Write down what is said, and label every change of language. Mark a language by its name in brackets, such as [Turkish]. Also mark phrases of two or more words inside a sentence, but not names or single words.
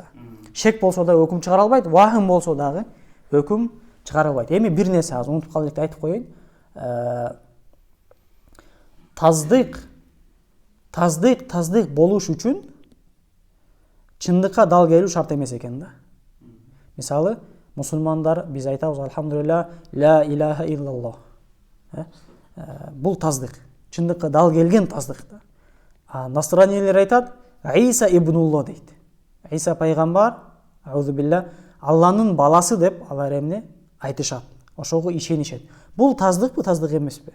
[Kyrgyz] Шек болсо да өкүм чыгара албайт, вахм болсо дагы өкүм чыгара албайт. Эми бир нерсе азыр унутуп калдык деп айтып коеюн. Таздык болуш үчүн чындыкка дал келүү шарт эмес экен да. Мисалы, мусулмандар биз айтабыз алхамдулилlah, [Arabic] لا إله إلا الله. [Kyrgyz] Бул таздык. Чындыкка дал келген таздык да. Насранийлер айтат, Иса ибнулло дейт. Иса пайгамбар, [Arabic] أعوذ بالله, [Kyrgyz] Алланын баласы деп алар эмне айтышат. Ошого ишенишет. Бул таздыкпы, таздык эмеспи?